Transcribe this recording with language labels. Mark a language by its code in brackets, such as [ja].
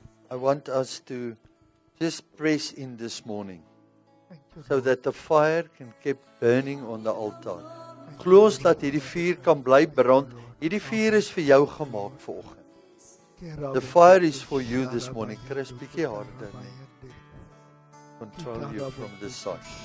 [en] I want us to just press in this morning, Thank you, so Lord. that the fire can keep burning on the altar. [af] Glo ons dat hierdie vuur kan bly brand. Hierdie vuur is vir jou gemaak vanoggend. [en] The fire is for you this morning. Chris, [af] bietjie harder. [en] Control you from this side.